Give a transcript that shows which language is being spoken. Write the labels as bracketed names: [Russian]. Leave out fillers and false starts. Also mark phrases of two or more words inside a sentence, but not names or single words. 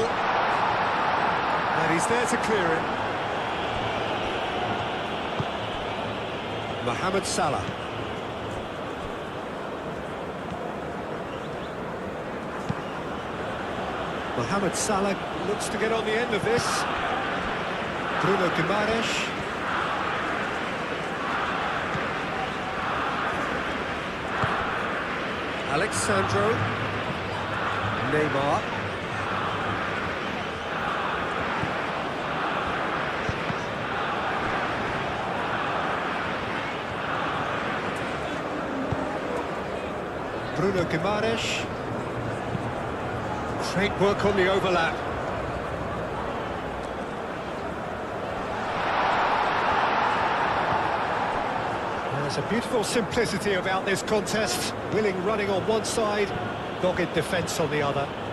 [English] And he's there to clear it. Mohamed Salah. Mohamed Salah looks to get on the end of this. Bruno Guimaraes. Alexandro. Neymar. Bruno Guimaraes. Great work on the overlap. There's a beautiful simplicity about this contest. Willing running on one side, dogged defence on the other.